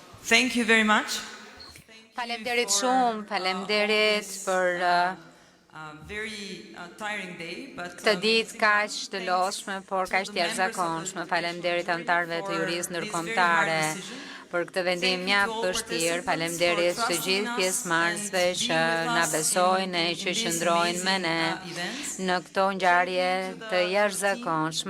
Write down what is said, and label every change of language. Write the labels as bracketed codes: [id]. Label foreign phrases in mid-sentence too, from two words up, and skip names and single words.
[en] Thank you very much. [sq] Faleminderit shumë, faleminderit për [en] Very tiring day, but [sq] këtë ditë kaq të lodhshme, por kaq të jashtëzakonshme. Faleminderit anëtarëve të jurisë ndërkombëtare për këtë vendim mjaft vështirë. Faleminderit të gjithë pjesëmarrësve që na besojnë e që qëndrojnë me ne në këto ngjarje të jashtëzakonshme.